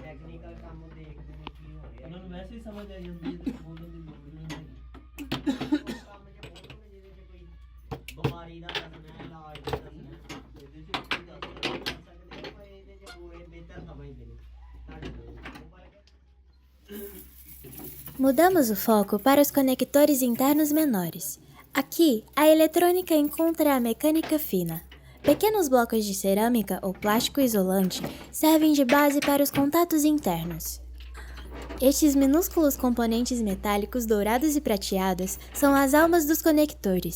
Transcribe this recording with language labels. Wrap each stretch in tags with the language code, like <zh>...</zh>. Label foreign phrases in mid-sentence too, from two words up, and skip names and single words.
<pa>ਟੈਕਨੀਕਲ ਕੰਮ ਦੇਖਦੇ ਨੇ ਕੀ ਹੋ ਰਿਹਾ ਉਹਨਾਂ ਨੂੰ ਵੈਸੇ ਹੀ ਸਮਝ ਆ ਜਾਂਦੀ ਹੈ ਤੇ ਬੋਲਣ ਦੀ ਲੋੜ ਨਹੀਂ ਹੈਗੀ। ਉਹ ਕੰਮ 'ਚ ਬੋਲਣਗੇ ਜਿਹਦੇ 'ਚ ਕੋਈ ਬਿਮਾਰੀ ਦਾ ਦੱਸਣਾ ਹੈ, ਇਲਾਜ ਦਾ ਦੱਸਣਾ ਹੈ, ਇਹਦੇ ਚ ਕੋਈ ਦੱਸ ਦੱਸ ਸਕਦੇ ਆ, ਪਰ ਇਹਦੇ 'ਚ ਪੂਰੇ ਬਿਹਤਰ ਸਮਝਦੇ ਨੇ ਸਾਡੇ ਤੋਂ</pa> <pt>Mudamos o foco para os conectores internos menores. Aqui, a eletrônica encontra a mecânica fina. Pequenos blocos de cerâmica ou plástico isolante servem de base para os contatos internos. Estes minúsculos componentes metálicos dourados e prateados são as almas dos conectores.</pt>